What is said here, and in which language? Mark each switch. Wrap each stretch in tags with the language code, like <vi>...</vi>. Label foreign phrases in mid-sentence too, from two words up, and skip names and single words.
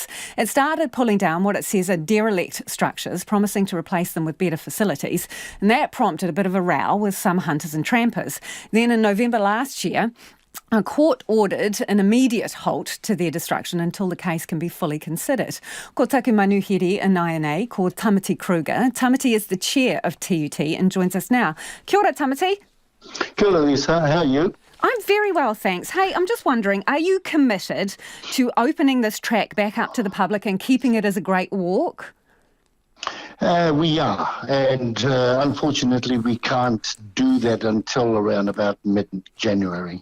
<en>It started pulling down what it says are derelict structures, promising to replace them with better facilities. And that prompted a bit of a row with some hunters and trampers. Then in November last year, a court ordered an immediate halt to their destruction until the case can be fully considered.</en> <mi>Ko taku manuhiri Anaine, called Tamati Kruger. Tamati is the chair of TUT and joins us now. Kia ora, Tamati. Kia ora,</mi> <en>Lisa. How are you? I'm very well, thanks. Hey, I'm just wondering, are you committed to opening this track back up to the public and keeping it as a great walk? We are, and unfortunately we can't do that until around about mid-January.</en>